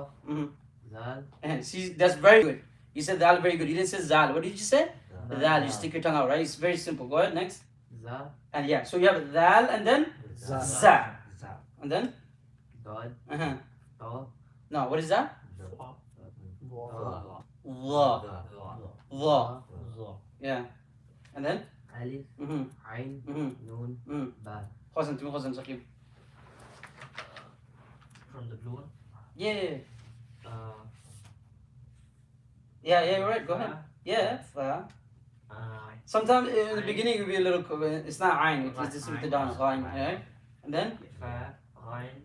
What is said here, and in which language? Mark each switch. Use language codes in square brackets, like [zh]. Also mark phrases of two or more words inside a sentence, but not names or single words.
[en] Mm-hmm. Zal, See, that's very good. You said dal very good. You didn't say zal. What did you say? Zal, Dal. You stick your tongue out, right? It's very simple. Go ahead next. Za, And yeah, so you have dal and then Za. za. Za, And then Dod, uh-huh. To, No, what is that? Za, Wa. La. La. Za, Yeah. And then Alif, mm-hmm. Ain, Mm-hmm. Noon, Mm. Ba. Khazan Saqib. From the blue one. Yeah. Uh, Yeah, you're right. Go ahead. Yeah. Fa. Sometimes in the beginning it will be a little. It's not ayn. It's just with the down. Right? And then Fa, Ghain,